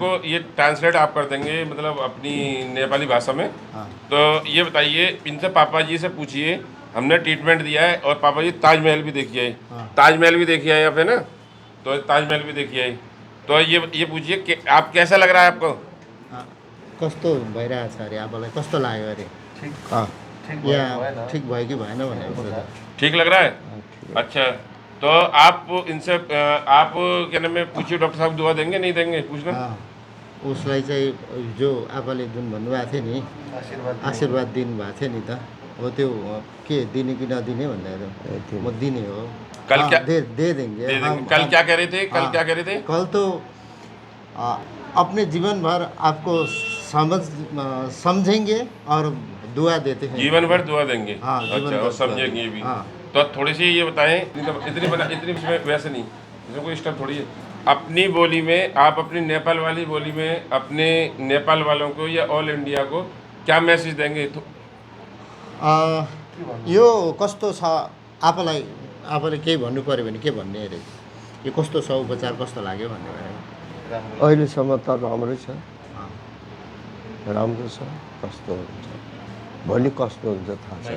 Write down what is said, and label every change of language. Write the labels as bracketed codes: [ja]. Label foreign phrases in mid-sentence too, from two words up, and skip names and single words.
[hi] को ये ट्रांसलेट आप कर देंगे, मतलब अपनी नेपाली भाषा में। हाँ तो ये बताइए, इनसे पापा जी से पूछिए, हमने ट्रीटमेंट दिया है और पापा जी ताजमहल भी देखिए आए। हाँ ताजमहल भी देखिए आए आप, है ना? तो ताजमहल भी देखिए आए। तो ये पूछिए कि आप, कैसा लग रहा है आपको? हाँ, [ne] कस्तो भइरहेछ अरे आपालाई कस्तो लाग्यो अरे? ठिक अँ, ठिक भयो कि भएन? यहाँ ठिक भयो कि भएन भनेको कुरो त। [hi] ठीक लग रहा है? [ne] ठिक। [hi] अच्छा, तो आप इनसे आप क्या नाम है, पूछिए, डॉक्टर साहब दुआ देंगे नहीं देंगे, पूछना। [ne] उसलाई चाहिँ जो आपाले जुन भन्नुभएको थियो नि, आशीर्वाद आशीर्वाद दिनुभएको थियो नि त, अब त्यो के दिने कि नदिने भनेर म दिने हो। [hi] कल क्या दे देंगे दे देंगे? हम कल क्या कह रहे थे? कल हाँ, क्या कह रहे थे? कल तो आ, अपने जीवन भर आपको समझेंगे और दुआ देते हैं। जीवन भर दुआ देंगे? हाँ, जीवन अच्छा, भर और दुआ समझेंगे देंगे। भी। हाँ। तो थोड़ी सी ये बताएं, इतनी इसमें वैसे नहीं, इसमें कोई स्टेप थोड़ी है। अपनी बोली में, आप अपनी नेपाल वाली बोली में अपने नेपाल वालों को या ऑल इंडिया को क्या मैसेज देंगे? तो [ne] यो कस्तो छ, आपालाई आपाले केही भन्नु पऱ्यो भने के भन्ने अरे? यो कस्तो छ, उपचार कस्तो लाग्यो भन्ने भने? राम्रो अहिलेसम्म त राम्रै छ, अँ, राम्रो छ। कस्तो हुन्छ भोलि कस्तो हुन्छ थाहा छैन।